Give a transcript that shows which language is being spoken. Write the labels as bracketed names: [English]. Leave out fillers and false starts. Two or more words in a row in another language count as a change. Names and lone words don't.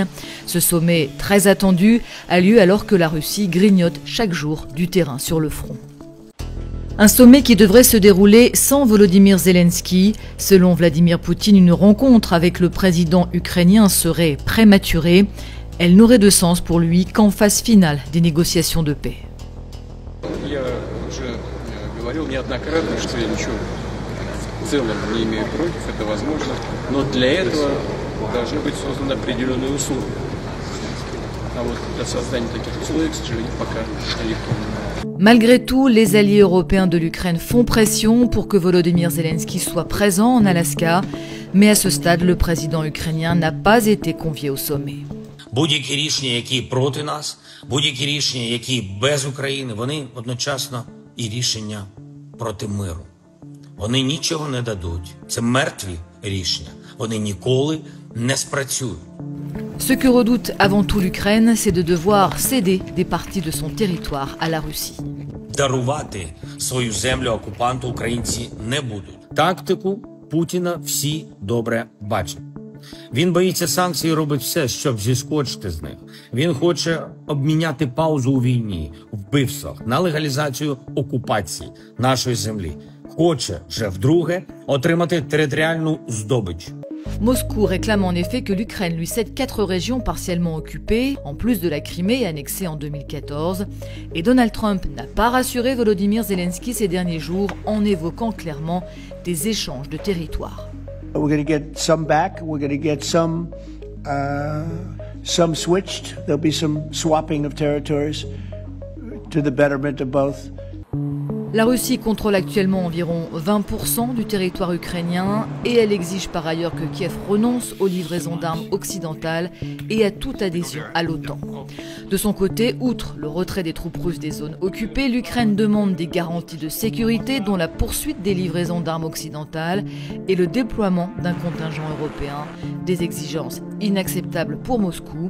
[French] Ce sommet, très attendu, a lieu alors que la Russie grignote chaque jour du terrain sur le front. Un sommet qui devrait se dérouler sans Volodymyr Zelensky. Selon Vladimir Poutine, une rencontre avec le président ukrainien serait prématurée. Elle n'aurait de sens pour lui qu'en phase finale des négociations de paix. [Russian] Я уже говорил неоднократно, что я ничего в целом не имею против, это возможно, но для этого должны быть созданы определенные условия. А вот для создания таких условий, к сожалению, пока далеко. [French] Malgré tout, les alliés européens de l'Ukraine font pression pour que Volodymyr Zelensky soit présent en Alaska, mais à ce stade, le président ukrainien n'a pas été convié au sommet. [Ukrainian] Будь-які рішення, які проти нас, будь-які рішення, які без України, вони одночасно і рішення проти миру. Вони нічого не дадуть. Це мертві рішення. Вони ніколи не спрацюють. [French] Ce que redoute avant tout l'Ukraine, c'est de devoir céder des parties de son territoire à la Russie. [Ukrainian] Дарувати свою землю окупанту українці не будуть. Тактику Путіна всі добре бачать. Він боїться санкцій і робить все, щоб зіскочити з них. Він хоче обміняти паузу у війні, вбивствах, на легалізацію окупації нашої землі. Хоче вже вдруге отримати територіальну здобич. [French] Moscou réclame en effet que l'Ukraine lui cède 4 régions partiellement occupées, en plus de la Crimée annexée en 2014. Et Donald Trump n'a pas rassuré Volodymyr Zelensky ces derniers jours en évoquant clairement des échanges de territoires. [English] We're going to get some back. We're going to get some switched. There'll be some swapping of territories to the betterment of both. [French] La Russie contrôle actuellement environ 20% du territoire ukrainien et elle exige par ailleurs que Kiev renonce aux livraisons d'armes occidentales et à toute adhésion à l'OTAN. De son côté, outre le retrait des troupes russes des zones occupées, l'Ukraine demande des garanties de sécurité dont la poursuite des livraisons d'armes occidentales et le déploiement d'un contingent européen, des exigences inacceptables pour Moscou.